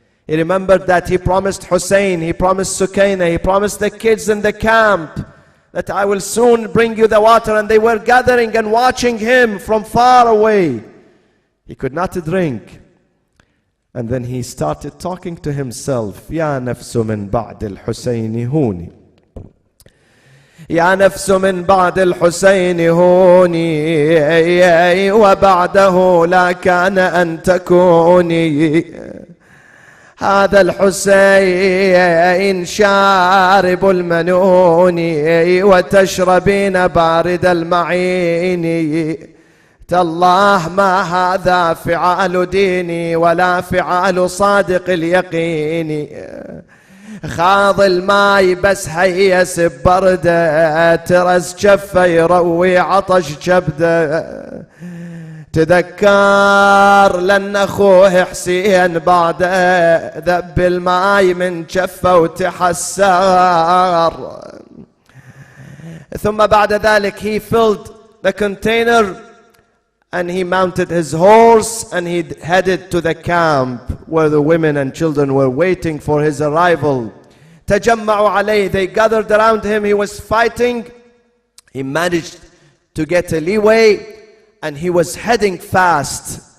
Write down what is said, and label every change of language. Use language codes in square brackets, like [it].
[en] He remembered that he promised Hussein, he promised Sukaina, he promised the kids in the camp that I will soon bring you the water, and they were gathering and watching him from far away. He could not drink. And then he started talking to himself. [ar] يا نفس من بعد الحسين هوني. يا نفس من بعد الحسين هوني وبعده لا كان أن تكوني. هذا الحسين شارب المنون وتشربين بارد المعين. تالله ما هذا فعال ديني ولا فعال صادق اليقين. خاض الماي بس هيس ببرده ترس جفه يروي عطش جبده. تذكر لأن أخوه حسين بعده ذب الماي من جفه وتحسر. ثم بعد ذلك [en] he filled the container and he mounted his horse and he headed to the camp where the women and children were waiting for his arrival. [ar] تجمعوا عليه. [en] They gathered around him. He was fighting. He managed to get a leeway and he was heading fast